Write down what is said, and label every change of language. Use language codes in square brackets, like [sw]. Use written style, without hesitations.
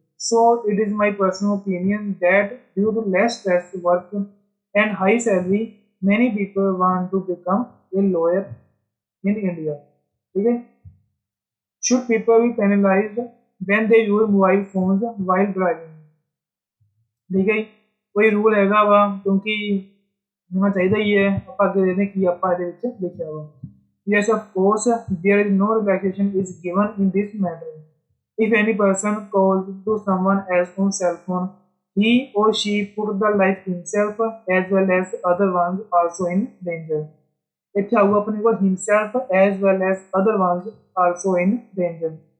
[en] So it is my personal opinion that due to less stress work and high salary, many people want to become a lawyer in India. Okay? Should people be penalized when they use mobile phones while driving? [hi] ठीक है, कोई rule हैगा वा क्योंकि होना चाहिए ही है। [pa] ਆਪਾਂ ਅੱਗੇ ਦੇਖਦੇ ਕੀ ਆਪਾਂ ਇਹਦੇ ਵਿੱਚ ਲਿਖਿਆ ਵਾ। [en] Yes, of course, there is no relaxation is given in this matter. If any person calls to someone else on cell phone, he or she put the life himself as well as other ones also in danger. [pa] ਇੱਥੇ ਆਊਗਾ ਆਪਣੇ ਕੋਲ [en] himself as well as other ones also in danger.